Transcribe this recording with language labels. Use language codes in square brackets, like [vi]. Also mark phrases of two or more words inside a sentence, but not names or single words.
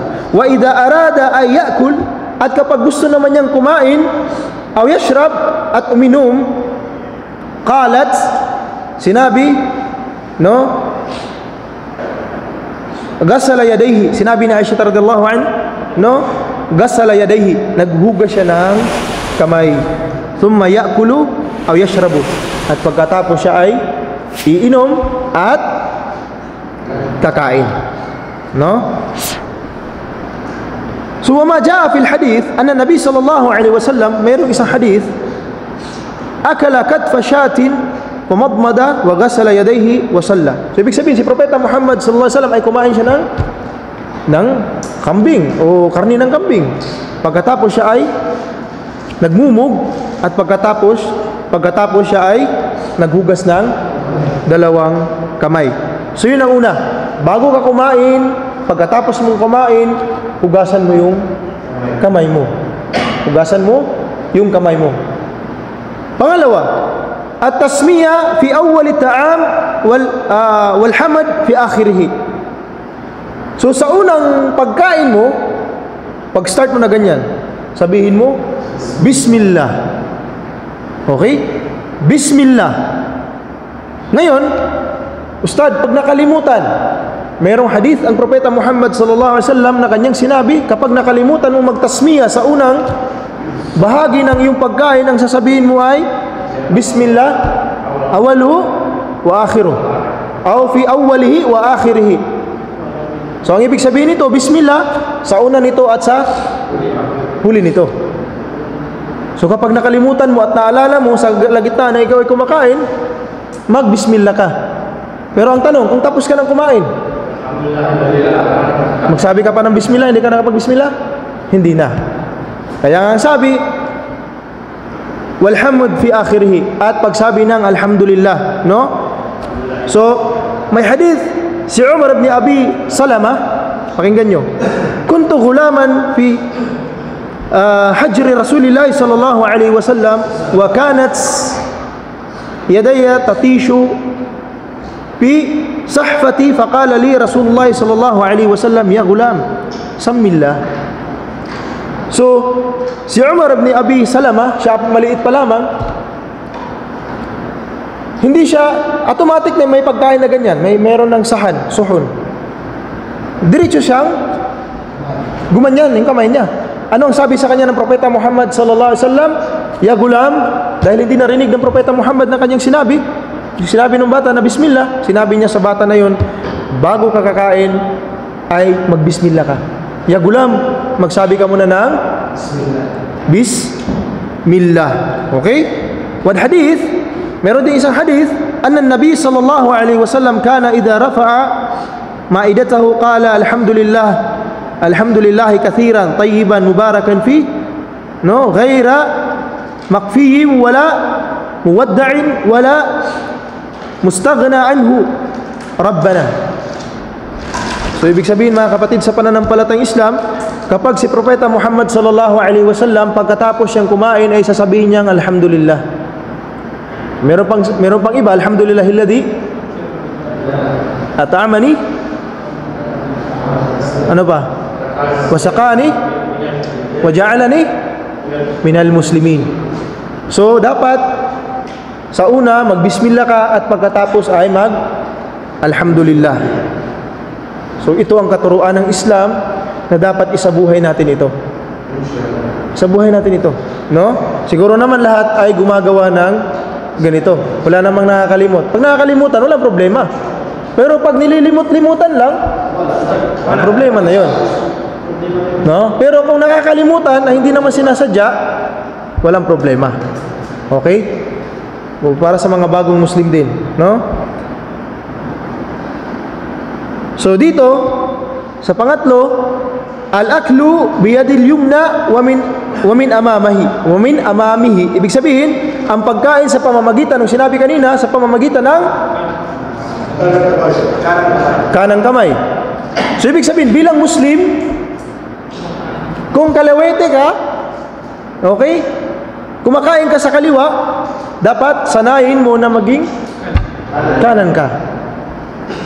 [ar] وإذا أراد أن يأكل, [tl] at kapag gusto naman niyang kumain, [ar] أو يشرب, [tl] at uminom, qalat, sinabi, no, [ar] غسل يديه, [tl] sinabi ni Aisha [ar] رضي الله عنها, no, غسل يديه, [tl] naghugas siya ng kamay, [ar] ثم يأكل أو يشرب, [tl] at pagkatapos siya ay iinom at kakain, no. [ar] So وما جاء في الحديث أن النبي صلى الله عليه وسلم, [tl] mayroong isang hadith, [ar] أكل كتف شاة ومضمض وغسل يديه وصلى. [tl] So ibig sabihin si Propeta Muhammad [ar] صلى الله عليه وسلم [tl] ay kumain siya ng kambing o karne ng kambing. Pagkatapos siya ay nagmumug, at pagkatapos siya ay naghugas ng dalawang kamay. So yun ang una, bago ka kumain, pagkatapos mong kumain, hugasan mo yung kamay mo. Hugasan mo yung kamay mo. Pangalawa, [ar] التسمية في أول الطعام والحمد في آخره. [tl] So sa unang pagkain mo, pag-start mo na ganyan, sabihin mo Bismillah. Okay? Bismillah. Ngayon, Ustad, pag nakalimutan, mayroong hadith ang Propeta Muhammad [ar] صلى الله عليه وسلم [tl] na kanyang sinabi, kapag nakalimutan mo magtasmiya sa unang bahagi ng iyong pagkain, ang sasabihin mo ay [ar] بسم الله أوله وآخره أو في أوله وآخره. [tl] So ang ibig sabihin nito, Bismillah sa una nito at sa huli nito. So kapag nakalimutan mo at naalala mo sa gitna na ikaw ay kumakain, mag-Bismillah ka. Pero ang tanong, kung tapos ka ng kumain, magsabi ka pa ng Bismillah, hindi ka nakapag-Bismillah? Hindi na. Kaya nga sabi, [ar] والحمد في آخره, [tl] at pagsabi ng Alhamdulillah, no? So, may hadith, si Umar ibn Abi Salama, pakinggan nyo, [ar] كنت غلاما في حجر رسول الله صلى الله عليه وسلم وكانت يدي تطيش في الصحفة فقال لي رسول الله صلى الله عليه وسلم يا غلام سم الله. [tl] So, si Umar ibn Abi Salama, siya maliit pa lamang, hindi siya automatic na may pagkain na ganyan, meron ng suhon. Diretso siyang gumanyan yung kamay niya. Ano ang sabi sa kanya ng Propeta Muhammad [ar] صلى الله عليه وسلم? يا غلام, [tl] dahil hindi narinig ng Propeta Muhammad na kanyang sinabi ng bata na Bismillah, sinabi niya sa bata na yun, bago ka kakain ay mag-Bismillah ka. [ar] يا غلام, [tl] magsabi ka muna ng Bismillah. Okay? [ar] والحديث, [tl] meron din isang hadith, [ar] أن النبي صلى الله عليه وسلم كان إذا رفع مائدته قال الحمد لله كثيرا طيبا مباركا في, no, غير مكفي ولا مودع ولا مستغنى عنه ربنا. [tl] So ibig sabihin mga kapatid, sa pananampalatayang Islam, kapag si Propeta Muhammad [ar] صلى الله عليه وسلم [tl] pagkatapos siyang kumain ay sasabihin niyang alhamdulillah. Meron pang iba, [ar] الحمد لله الذي أطعمني, [tl] ano ba? [ar] وسقاني وجعلني من المسلمين. [tl] So dapat sa una mag-Bismillah ka, at pagkatapos ay mag-alhamdulillah. So ito ang katuruan ng Islam na dapat isabuhay natin ito. Isabuhay natin ito, no? Siguro naman lahat ay gumagawa ng ganito. Wala namang nakakalimot. Pag nakakalimutan, walang problema. Pero pag nililimot-limutan lang, ang problema na 'yon. No? Pero kung nakakalimutan na hindi naman sinasadya, walang problema. Okay? Para sa mga bagong Muslim din, no? So dito sa pangatlo, [ar] الأكل باليد اليمنى ومن أمامه. [tl] Ibig sabihin, ang pagkain sa pamamagitan ng sinabi kanina, sa pamamagitan ng kanang kamay. So ibig sabihin, bilang Muslim, kung kalawete ka, okay, kumakain ka sa kaliwa, dapat sanayin mo na maging kanan ka.